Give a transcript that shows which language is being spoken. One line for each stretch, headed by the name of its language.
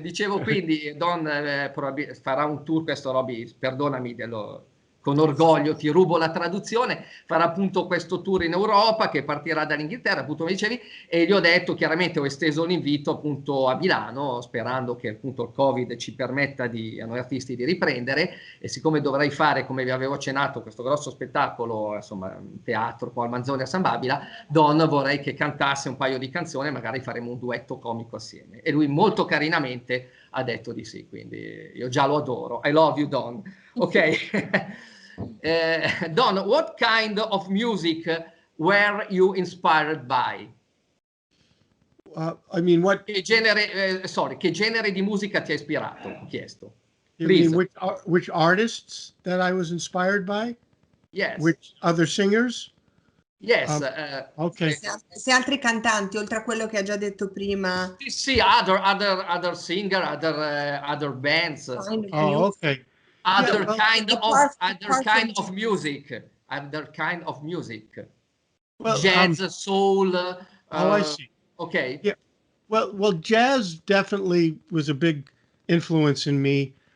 Italian: Dicevo quindi, Don farà un tour, questo Robby, perdonami, con orgoglio ti rubo la traduzione, farà appunto questo tour in Europa che partirà dall'Inghilterra, appunto come dicevi, e gli ho detto, chiaramente ho esteso l'invito appunto a Milano, sperando che appunto il Covid ci permetta a noi artisti di riprendere, e siccome dovrai fare, come vi avevo accennato, questo grosso spettacolo, insomma, teatro, poi al Manzoni a San Babila, Don vorrei che cantasse un paio di canzoni, magari faremo un duetto comico assieme. E lui molto carinamente ha detto di sì, quindi io già lo adoro.
English: I love you, Don. Ok. Don, what kind of music were you inspired by? I mean, what?
Italian: Che genere di musica ti ha ispirato? Ho chiesto.
English: You mean which artists that I was inspired by? Yes. Which other singers? Yes. Okay.
Italian: Se altri cantanti, oltre a quello che ha già detto prima.
English: Sì, other singer, other bands. Oh, okay. Other kind of music. Other kind of music. Well, jazz, soul. I see. Okay. Yeah. Well, jazz definitely was a big influence in me.